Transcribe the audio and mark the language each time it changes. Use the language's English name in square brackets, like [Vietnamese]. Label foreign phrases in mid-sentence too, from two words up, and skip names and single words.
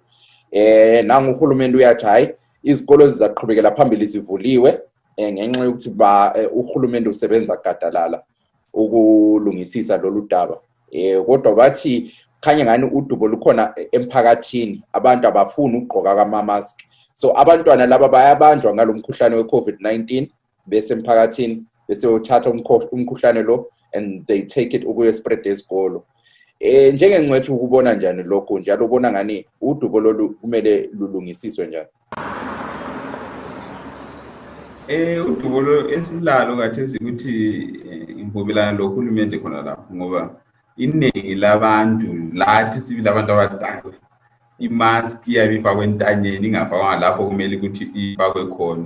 [North Ndebele] Nangu uhulumeni uyathi hayi izikolo zizaqhubekela phambili zivuliwe ngenxa yokuthi uhulumeni usebenza gadalala ukulungisisa lolu daba. Kodwa bathi khanya ngani udubo lukhona emphakathini, abantu abafuni ukugqoka ama-mask. So abantwana laba bayabanjwa ngalomkhuhlane we-COVID-19 bese emphakathini bese uthatha umkhuhlane lo [English] and they take it [North Ndebele] ukuye spread esikolo. Njengengcwethu ukubona njani lokho, njalo ubona ngani udubo lolu kumele lulungisiswe njani? Udubo lo esilalo kathesi ukuthi imvumelana lohulumende khona lapho, ngoba iningi labantu lathi sibili abantu abadala imask iyabifakwe entanyeni ingafakwa lapho kumele ukuthi ifakwe khona.